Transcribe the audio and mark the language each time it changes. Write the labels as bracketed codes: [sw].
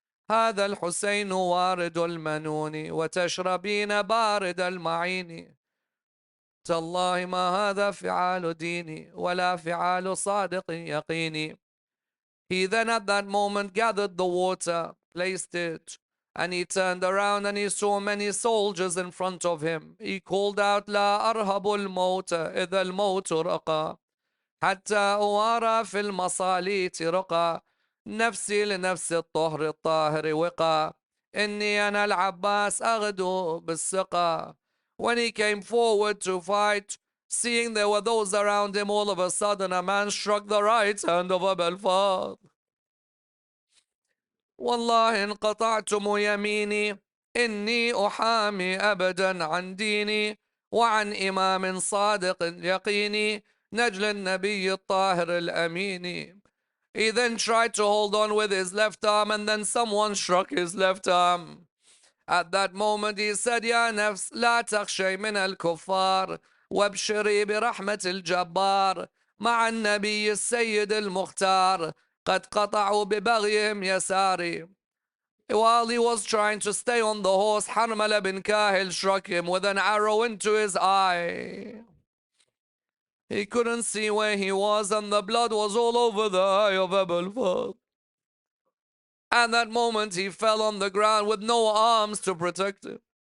[ar] هذا الحسين وارد المنون وتشربين بارد المعين تالله ما هذا فعال ديني ولا فعال صادق يقيني. [en] He then at that moment gathered the water, placed it, and he turned around and he saw many soldiers in front of him. He called out, [ar] لا أرهب الموت إذا الموت رقى حتى أوارى في المصاليت رقى نفسي لنفس الطهر الطاهر وقى إني أنا العباس أغدو بالسقى. [en] When he came forward to fight, seeing there were those around him, all of a sudden a man struck the right hand of Abu al-Fadl. [ar] والله إن قطعتم يميني إني أحامي أبدا عن ديني وعن إمام صادق يقيني نجل النبي الطاهر الأمين. [en] He then tried to hold on with his left arm, and then someone struck his left arm. At that moment he said, [ar] يا نفس لا تخشي من الكفار وابشري برحمة الجبار مع النبي السيد المختار قد قطعوا ببغيهم يساري. [en] While he was trying to stay on the horse, Harmala bin Kahil struck him with an arrow into his eye. He couldn't see where he was, and the blood was all over the eye of Abu al-Fadl. At that moment, he fell on the ground with no arms to protect him.